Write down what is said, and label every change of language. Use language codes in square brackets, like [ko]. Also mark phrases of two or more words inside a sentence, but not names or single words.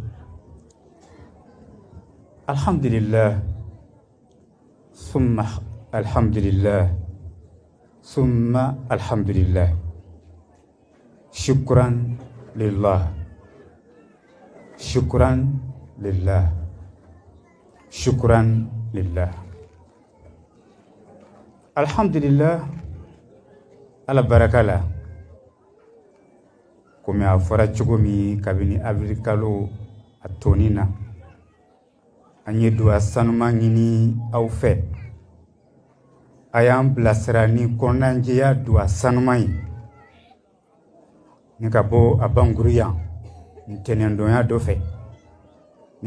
[ar] الحمد لله ثم الحمد لله ثم الحمد لله. شكرا لله شكرا لله شكرا لله. Alhamdulillah, [bm] ala barakala. Kome a fɔra cogo min kabini avril kalo a toni na, an ye duwa sanuma ɲini aw fɛ. A y'an bilasira ni kɔnɔnajɛya duwa sanuma ye, ni ka bɔ a Banguru yan ntɛnɛndonya dɔ fɛ.